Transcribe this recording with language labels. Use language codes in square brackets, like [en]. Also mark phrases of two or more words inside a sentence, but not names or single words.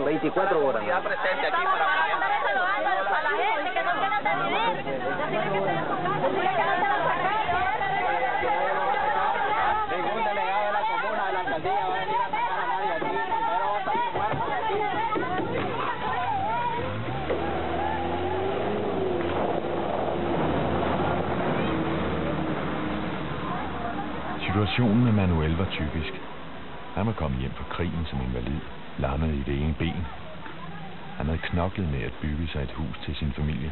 [es] 24 horas. Ya presente aquí para apoyar. A la gente que no tiene vivir. ningún delegado de la comuna, de la alcaldía va a venir a sacar a nadie aquí. Primero va a salir muerto de aquí. [da] Situationen med Manuel var typisk. Han var kommet hjem fra krigen som invalid, lammet i det ene ben. Han havde knoklet med at bygge sig et hus til sin familie.